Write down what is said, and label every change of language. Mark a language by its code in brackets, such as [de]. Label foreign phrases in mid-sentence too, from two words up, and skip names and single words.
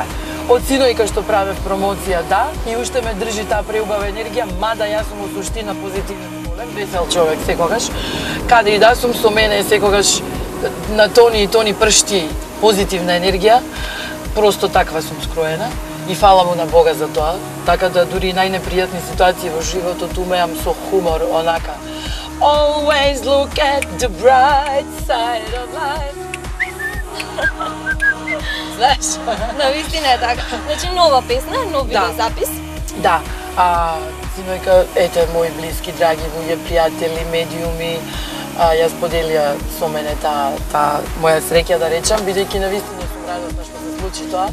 [mk] Од синојка што правев промоција, да, и уште ме држи таа преубава енергија, мада јас сум во суштина позитивен, волен, весел човек секогаш. Каде и да сум со мене секогаш на тони и тони пршти позитивна енергија. Просто таква сум скроена и фала му на Бога за тоа. Така да дури најнепријатни ситуации во животот умеам со хумор, онака. [en] Always look at the bright side of life. [mk] Знаеш? Навистина е така. Значи нова песна, нов видеозапис. Да. Синојка, ете, мои блиски, драги луѓе, пријатели, медиуми, ја споделија со мене таа моја среќа, да речам, бидејќи навистина сум радосна што се случи тоа.